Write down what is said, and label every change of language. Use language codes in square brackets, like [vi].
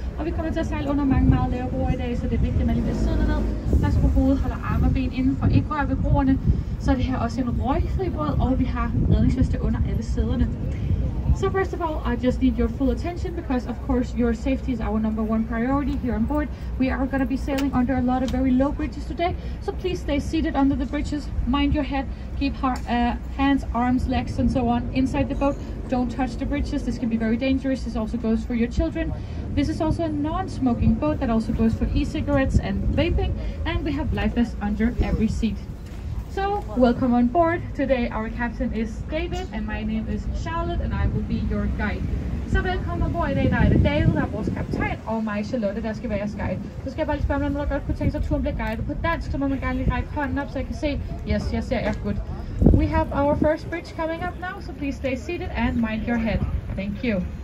[da] Og vi kommer til at sejle under mange meget lave broer i dag, så det er vigtigt, at man lige bliver siddende ned. Pas på hovedet, holder arme og ben inden for, ikke rør ved broerne. Så er det her også en røgfri båd, og vi har redningsveste under alle sæderne. [en] So first of all, I just need your full attention because of course your safety is our #1 priority here on board. We are going to be sailing under a lot of very low bridges today, so please stay seated under the bridges, mind your head, keep hands, arms, legs and so on inside the boat. Don't touch the bridges, this can be very dangerous. This also goes for your children. This is also a non-smoking boat that also goes for e-cigarettes and vaping, and we have life vests under every seat. So, welcome on board. Today our captain is David and my name is Charlotte and I will be your guide. [da] Så velkommen ombord i dag, der er det David, der er vores kaptajn, og mig, Charlotte, der skal være jeres guide. Så skal jeg bare lige spørge, om der godt kunne tænke sig, at turen bliver guidet på dansk, så må man gerne lige række hånden op, så jeg kan se, yes, jeg ser jer good. [en] We have our first bridge coming up now, so please stay seated and mind your head. Thank you.